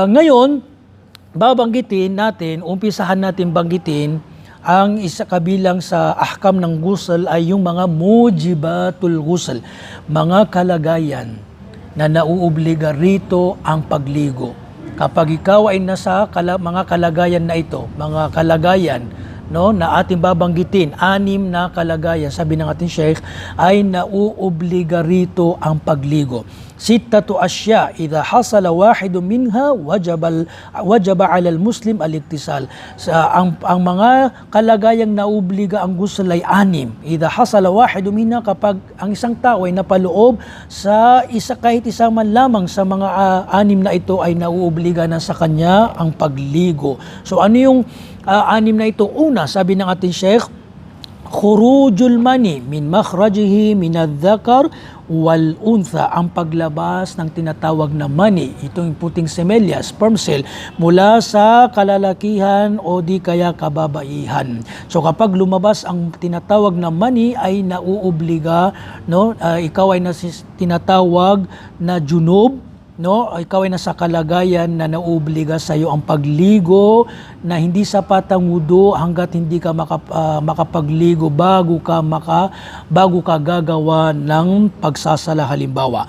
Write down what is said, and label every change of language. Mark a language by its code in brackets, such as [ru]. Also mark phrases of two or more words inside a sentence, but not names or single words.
[tl] Ngayon, babanggitin natin, umpisahan natin banggitin ang isa kabilang sa ahkam ng ghusl ay yung mga [ar] موجبات الغسل, [tl] mga kalagayan na nauobliga rito ang pagligo. Kapag ikaw ay nasa mga kalagayan na ito, mga kalagayan na ating babanggitin, 6 na kalagayan, sabi ng ating Sheikh, ay nauobliga rito ang pagligo. [ar] 6 asya, إذا حصل واحد منها وجب على المسلم الاغتسال. [tl] Ang mga kalagayang naobliga ang ghusl ay 6. [ar] إذا حصل واحد منها, [tl] kapag ang isang tao ay napaloob sa kahit isa man lamang sa mga 6 na ito, ay nauobliga na sa kanya ang pagligo. So ano yung 6 na ito? Una, sabi ng ating Sheikh, [ar] خروج المني من مخرجه من الذكر والأنثى, [tl] ang paglabas ng tinatawag na mani, itong puting semelya, [en] sperm cell, [tl] mula sa kalalakihan o di kaya kababaihan. So kapag lumabas ang tinatawag na mani, ay nauobliga, ikaw ay tinatawag na junub, ikaw ay nasa kalagayan na nauobliga sa iyo ang pagligo, na hindi sapat ang wudu hanggat hindi ka makapagligo bago ka gagawa ng pagsasala halimbawa.